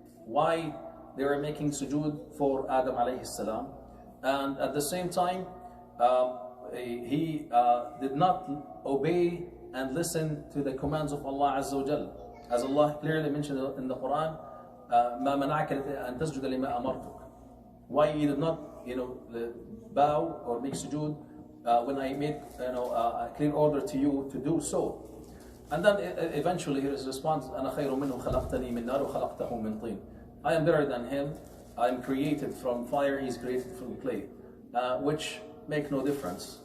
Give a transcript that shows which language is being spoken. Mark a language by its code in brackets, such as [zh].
[en] Why they were making sujood for Adam alayhi salam, and at the same time he did not obey and listen to the commands of Allah Azza wa Jal, as Allah clearly mentioned in the Quran, [ar] ما منعك أن تسجد لما أمرتك. [en] Why you did not bow or make sujood when I made a clear order to you to do so. And then eventually his response, [ar] أنا خير منه خلقتني من نار وخلقته من طين. [en] I am better than him. I am created from fire, he is created from clay, which make no difference.